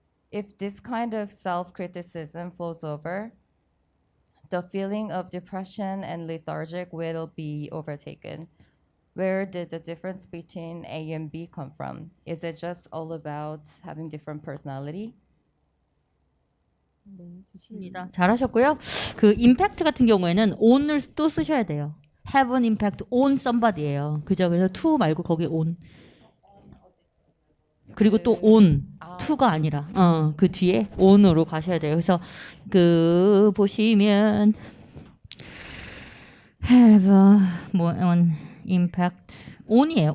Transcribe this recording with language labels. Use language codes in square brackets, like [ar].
[en] If this kind of self-criticism flows over, the feeling of depression and lethargic will be overtaken. Where did the difference between A and B come from? Is it just all about having different personality? [ko] 좋습니다. 잘하셨고요. 그 임팩트 같은 경우에는 on을 또 쓰셔야 돼요. [en] have an impact on somebody예요. [ko] 그죠? 그래서 to 말고 거기 on. 그리고 또 on, to가 아니라 그 뒤에 on으로 가셔야 돼요. 그래서 그 보시면 [en] have an impact on [ko] 이에요.